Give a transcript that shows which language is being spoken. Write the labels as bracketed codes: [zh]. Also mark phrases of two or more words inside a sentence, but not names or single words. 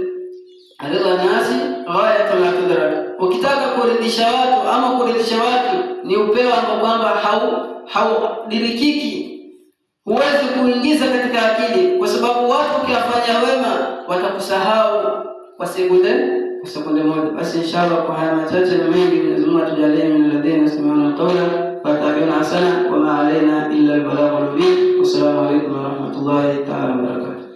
[ar] رضا الناس غاية لا تدرك, [sw] ukitaka kuridhisha watu ama kuridhisha watu ni upeo ambao kwamba haudirikiki, huwezi kuingiza katika akili, kwa sababu watu ukiwafanya wema watakusahau kwa sekunde moja. Basi inshallah kwa haya machache na mengi, Mwenyezi Mungu atujalie [ar] من الذين يستمعون القول فيتبعون أحسنه وما علينا إلا البلاغ المبين. والسلام عليكم ورحمة الله تعالى وبركاته.